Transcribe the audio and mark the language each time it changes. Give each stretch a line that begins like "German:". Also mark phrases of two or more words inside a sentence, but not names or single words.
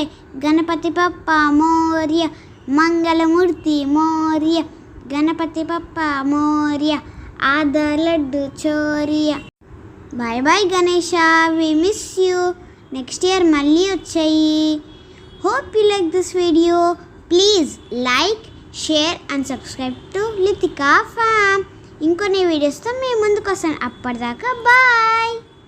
Marathi: गणपति बप्पा मोर्य, मंगलमूर्ति मोर्य, गणपति बप्पा मोर्य, आधा लड्डू चोर्य।
English: Bye bye Ganesha, We miss you. next year
Telugu: మళ్ళీ వచ్చాయి.
English: Hope you like this video. Please like, share and subscribe to Lithika Fam.
Telugu: ఇంకొన్ని వీడియోస్తో మేము ముందుకు వస్తాను. అప్పటిదాకా బాయ్.